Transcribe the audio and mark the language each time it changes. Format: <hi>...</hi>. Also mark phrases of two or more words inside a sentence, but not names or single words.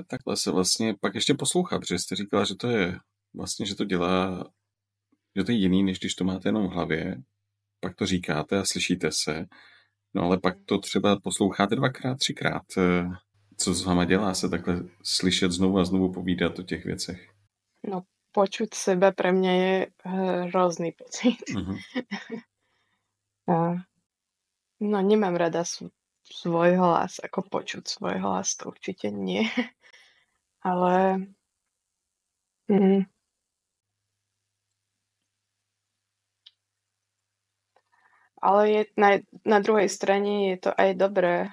<cs>Takhle se vlastně pak ještě poslouchat, protože jste říkala, že to je vlastně, že to dělá, že to je jiný, než když to máte jenom v hlavě, pak to říkáte a slyšíte se, no ale pak to třeba posloucháte 2x, 3x. Co s váma dělá se takhle slyšet znovu a znovu povídat o těch věcech? No,</cs> <sk>počuť seba pre mňa je hrozný pocit. Uh-huh. No, nemám rada svoj hlas, ako počuť svoj hlas, to určite nie. Ale ale je, na druhej strane je to aj dobré.</sk>